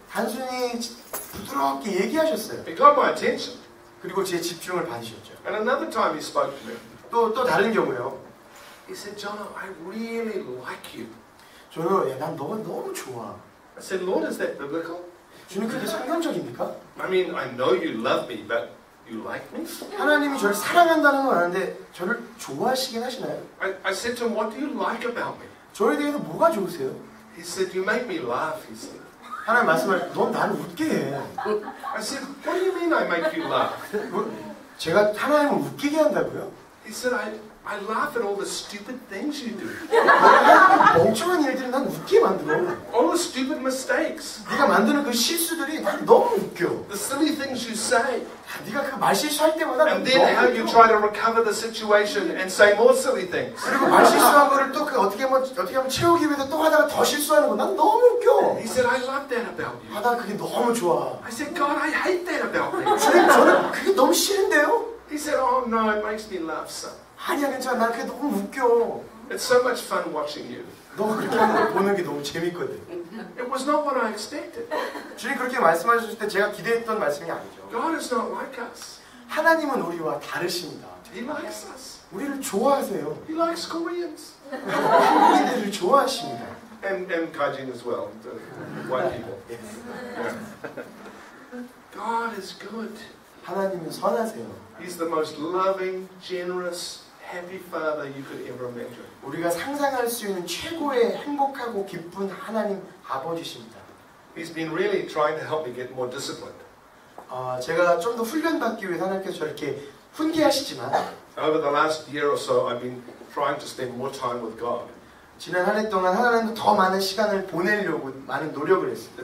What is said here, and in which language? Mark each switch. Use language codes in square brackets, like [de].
[ko] 단순히 부드럽게 얘기하셨어요. [en] He got my attention. [ko] 그리고 제 집중을 받으셨죠. [en] And another time He spoke to me. [ko] 또 다른 경우요. [en] He said, Jono, I really like you. [ko] 저는 난 너가 너무 좋아. [en] I said, Lord, is that biblical? [ko] 주님 그게 성경적입니까? [en] I mean, I know you love me, but you like me? [ko] 하나님이 저를 사랑한다는 건 아는데 저를 좋아하시긴 하시나요? [en] I said to him, what do you like about me? [ko] 저에 대해서 뭐가 좋으세요? [en] He said, you make me laugh, he said. [ko] 하나님 말씀을 넌 나를 웃게 해. [en] I said, what do you mean I make you laugh? [ko] 제가 하나님을 웃기게 한다고요? [en] He said, I laugh at all the stupid things you do. [ko] 멍청한 일들은 난 웃게 만들어. [en] All the stupid mistakes. [ko] 네가 만드는 그 실수들이 난 너무 웃겨. [en] The silly things you say. [ko] 네가 그 말실수할 때마다 [en] And then how you try to recover the situation and say more silly things. [ko] 그리고 말실수한 거를 또 그 어떻게 하면 채우기 위해서 또 하다가 더 실수하는 거 난 너무 웃겨. [en] He said, I love that about you. [ko] 난 그게 너무 좋아. [en] I said, God, I hate that about me. [ko] 주님 저는 그게 너무 싫은데요? [en] He said, oh no, it makes me laugh so. [ko] 아니야 괜찮아 난 그게 너무 웃겨. [en] It's so much fun watching you. [ko] 너 그렇게 하는 걸 보는 게 너무 재밌거든. [en] It was not what I expected. [ko] 주님 그렇게 말씀하셨을 때 제가 기대했던 말씀이 아니죠. [en] God is not like us. [ko] 하나님은 우리와 다르십니다. [en] He likes us. [ko] 우리를 좋아하세요. [en] He likes Koreans. [ko] 한국인들을 좋아하십니다. [en] And Kajin as well, the white people. Yeah. God is good. [ko] 하나님은 선하세요. [en] He's the most loving, generous, happy Father you could ever imagine. [ko] 우리가 상상할 수 있는 최고의 행복하고 기쁜 하나님 아버지십니다. [en] He's been really trying to help me get more disciplined. [ko] 제가 좀 더 훈련받기 위해서 하나님께서 저렇게 훈계하시지만 [en] Over the last year or so, I've been trying to spend more time with God. [ko] 지난 한 해 동안 하나님도 더 많은 시간을 보내려고 많은 노력을 했습니다.